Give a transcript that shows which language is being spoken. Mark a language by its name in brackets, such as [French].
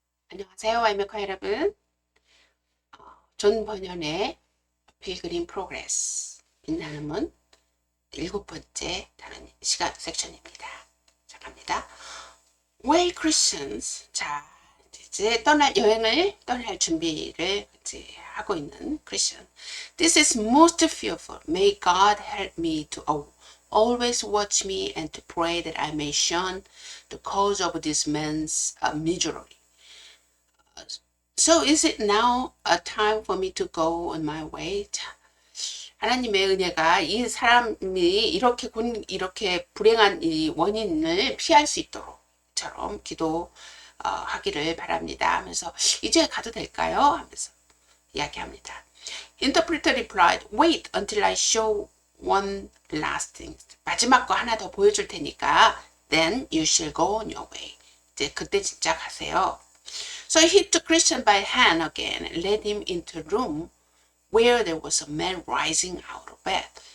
[Korean] 안녕하세요, 와이메카 여러분. 존 번연의 필그림 프로그레스 빛나는 문 7번째 다른 시간 섹션입니다. 자, 갑니다. [English] Way Christians. [Korean] 자, 이제 여행을 떠날 준비를 이제 하고 있는 크리스천. [English] This is most fearful. May God help me to always watch me and to pray that I may shun the cause of this man's misery. So is it now a time for me to go on my way? [Korean] 자, 하나님의 은혜가 이 사람이 이렇게 불행한 이 원인을 피할 수 있도록처럼 기도하기를 바랍니다. 하면서 이제 가도 될까요? 하면서 이야기합니다. [English] Interpreter replied, wait until I show one last thing. [Korean] 마지막 거 하나 더 보여줄 테니까 [English] then you shall go on your way. [Korean] 이제 그때 진짜 가세요. [English] So he took Christian by hand again and led him into a room where there was a man rising out of bed.